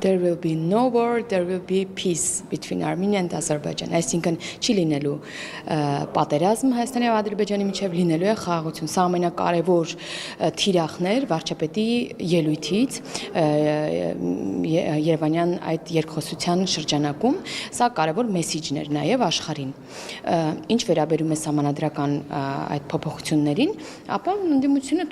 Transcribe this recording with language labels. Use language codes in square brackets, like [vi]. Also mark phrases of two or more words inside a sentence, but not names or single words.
[en] there will be no war, there will be peace between Armenia and Azerbaijan. [hy] Այսինքն չի լինելու պատերազմ Հայաստանի եւ Ադրբեջանի միջև, լինելու է խաղաղություն։ Սա ամենակարևոր թիրախներ վարչապետի ելույթից Երևանյան այդ երկխոսության շրջանակում, սա կարևոր մեսիջներ նաեւ աշխարհին։ Ինչ վերաբերում է սահմանադրական այդ փոփոխություններին, ապա ընդդիմությունը